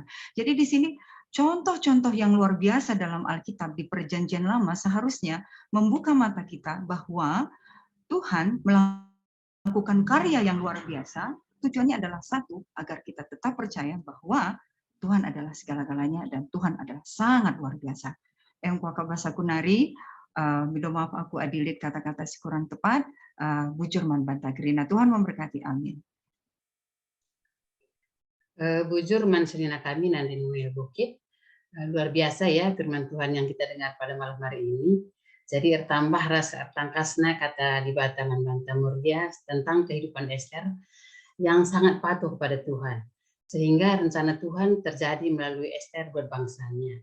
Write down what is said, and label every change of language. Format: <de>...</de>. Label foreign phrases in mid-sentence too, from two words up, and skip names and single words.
<id>Jadi di sini contoh-contoh yang luar biasa dalam Alkitab di Perjanjian Lama seharusnya membuka mata kita bahwa Tuhan melakukan karya yang luar biasa. Tujuannya adalah satu, agar kita tetap percaya bahwa Tuhan adalah segala-galanya dan Tuhan adalah sangat luar biasa.</id> <btx>Yang kuaka bahasa kunari,</btx> <id>minta maaf</id> <btx>aku adilit kata-kata si kurang tepat, bujur man bantagrina.</btx> <id>Tuhan memberkati, amin.</id> <btx>Bujur man serina kami nanti Nuel Bukit.</btx> <id>Luar biasa ya firman Tuhan yang kita dengar pada malam hari ini. Jadi tambah rasa tangkasnya kata</id> <btx>di batangan banta Murdia</btx> <id>tentang kehidupan Ester yang sangat patuh kepada Tuhan. Sehingga rencana Tuhan terjadi melalui Ester buat bangsanya.</id>